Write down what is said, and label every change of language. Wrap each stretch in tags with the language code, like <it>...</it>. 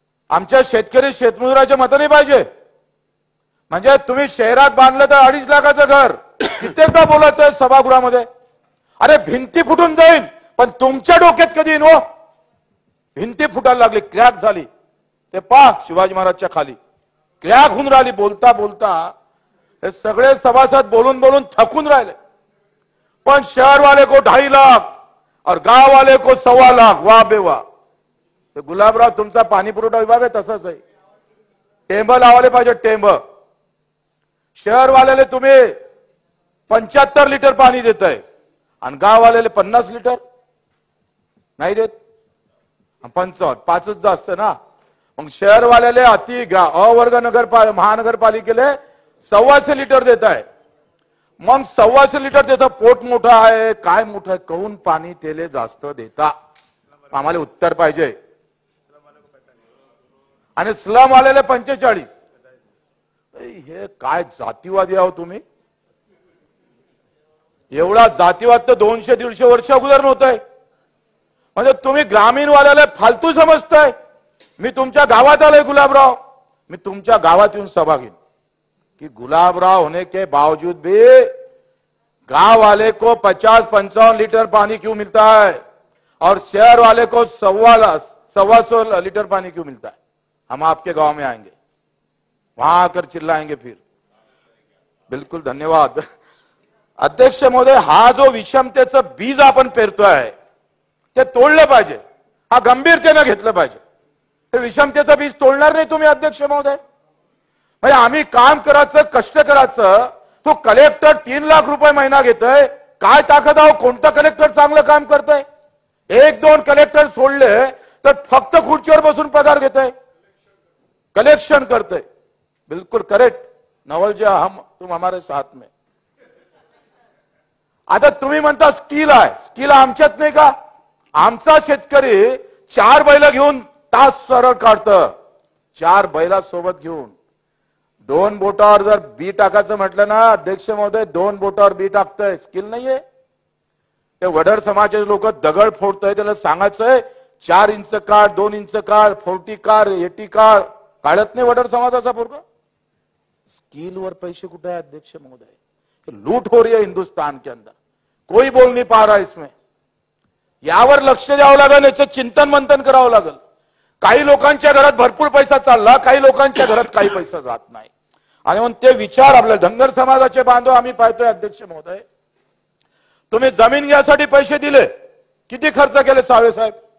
<mr>आमच्या शेतकरी शेतमजुराचे मत नाही पाहिजे? म्हणजे तुम्ही शहरात बांधलं तर 2.5 लाखाचं घर कित्येकदा बोलायचं सभागृहामध्ये. अरे भिंती फुटून जाईल, पण तुमच्या डोक्यात कधी येईन हो? भिंती फुटायला लागली, क्रॅक झाली. ते पहा शिवाजी महाराजच्या खाली क्रॅक होऊन राहिली. बोलता बोलता हे सगळे सभासद बोलून बोलून थकून राहिले.</mr> <hi>पण शहर वाले को 2.5 लाख और गांव वाले को 1.25 लाख. वाह बेवा.</hi> <mr>ते गुलाबराव, तुमचा पाणी पुरवठा विभाग आहे तसंच आहे. टेंब लावायला पाहिजे, टेंब. शहर वाल्याला तुम्ही 75 लिटर पाणी देताय आणि गाववाल्याला 50 लिटर नाही देत. 55, 5च जास्त ना. मग शहरवाल्याला अवर्ग महानगरपालिकेला 1.25 लिटर देत आहे. मग 1.25 लिटर त्याचं पोट मोठं आहे काय मोठं आहे, कहून पाणी तेले जास्त देता? आम्हाला उत्तर पाहिजे. आणि स्लम आलेले 45. हे काय जातीवादी आहो तुम्ही? एवढा जातीवाद तर 200-150 वर्ष अगोदर नव्हतंय. म्हणजे तुम्ही ग्रामीण वाल्याला फालतू समजताय. मी तुमच्या गावात आलोय गुलाबराव, मी तुमच्या गावात येऊन सभा घेईन</mr> <hi>कि गुलाबराव होने के बावजूद भी गांव वाले को 50-55 लीटर पानी क्यों मिलता है और शहर वाले को 125 लीटर पानी क्यों मिलता है? हम आपके गांव में आएंगे, वहां आकर चिल्लाएंगे फिर.</hi> <mr>बिल्कुल धन्यवाद अध्यक्ष महोदय. हा जो विषमतेचं बीज आपण पेरतोय ते तोडलं पाहिजे. हा गंभीरतेने घेतलं पाहिजे. हे विषमतेचं बीज तोडणार नाही तुम्ही अध्यक्ष महोदय. म्हणजे आम्ही काम करायचं, कष्ट करायचं. तो कलेक्टर 3 लाख रुपये महिना घेतोय. काय ताकद आहे? कोणता कलेक्टर चांगलं काम करतोय? 1-2 कलेक्टर सोडले तर फक्त खुर्चीवर बसून पगार घेतोय, कलेक्शन करतोय.</mr> <hi>बिल्कुल करेक्ट नवल जी, तुम हमारे साथ में.</hi> <mr>आता तुम्ही म्हणता स्किल आहे, स्किल आमच्यात नाही का? आमचा शेतकरी 4 बैल घेऊन तास सरळ काढतं. 4 बैला सोबत घेऊन 2 बोटावर जर बी टाकायचं म्हटलं ना अध्यक्ष महोदय, 2 बोटावर बी टाकतंय. स्किल नाहीये. ते वडर समाजाचे लोक दगड फोडतोय, त्याला सांगायचंय 4 इंच काढ, 2 इंच काढ, 40 काढ, 80 काढ. काढत नाही वडर समाजाचा पोरगा. स्किल वर पैसे कुठे है अध्यक्ष महोदय?</mr> <hi>लूट हो रही है हिंदुस्तान के अंदर, कोई बोल नहीं पा रहा इसमें.</hi> <mr>यावर लक्ष द्यावं लागेल, याचं चिंतन मंथन करावं लागेल. काही लोकांच्या घरात भरपूर पैसा चालला, काही लोकांच्या घरात काही पैसा जात नाही. आणि म्हणून ते विचार आपल्या धनगर समाजाचे बांधव आम्ही पाहतोय अध्यक्ष महोदय. तुम्ही जमीन घ्यायसाठी पैसे दिले, किती खर्च केले सावे साहेब?</mr>